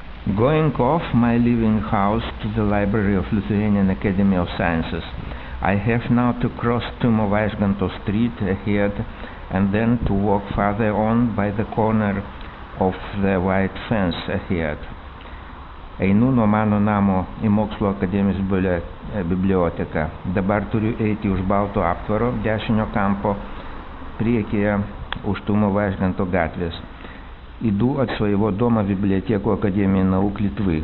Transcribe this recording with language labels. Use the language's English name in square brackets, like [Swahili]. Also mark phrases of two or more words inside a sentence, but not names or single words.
[English] Going off my living house to the library of Lithuanian Academy of Sciences, I have now to cross Tumo Vaižganto Street ahead and then to walk farther on by the corner of the white fence ahead. [Lithuanian] Einu nuo mano namo į Mokslo akademijos biblioteką. Dabar turiu eiti už balto aptvaro dešinio kampo priekyje už Tumo Vaižganto gatvės. [Russian] Иду от своего дома в библиотеку Академии наук Литвы.